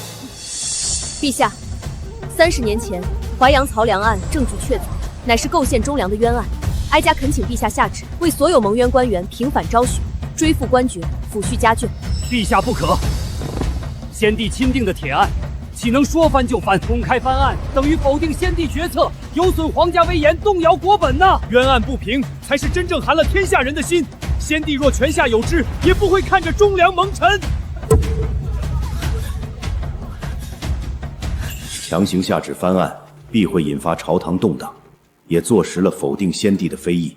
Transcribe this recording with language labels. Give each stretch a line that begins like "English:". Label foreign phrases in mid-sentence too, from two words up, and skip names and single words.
Chinese: 陛下，30年前淮陽曹良案證據確鑿，乃是構陷忠良的冤案，哀家懇請陛下下旨，為所有蒙冤官員平反昭雪，追復官爵，撫恤家眷。陛下不可，先帝欽定的鐵案，豈能說翻就翻？公開翻案等於否定先帝決策，有損皇家威嚴，動搖國本吶！冤案不平，才是真正寒了天下人的心。先帝若泉下有知，也不會看着忠良蒙塵。強行下旨翻案，必會引發朝堂動盪，也坐實了否定先帝的非議。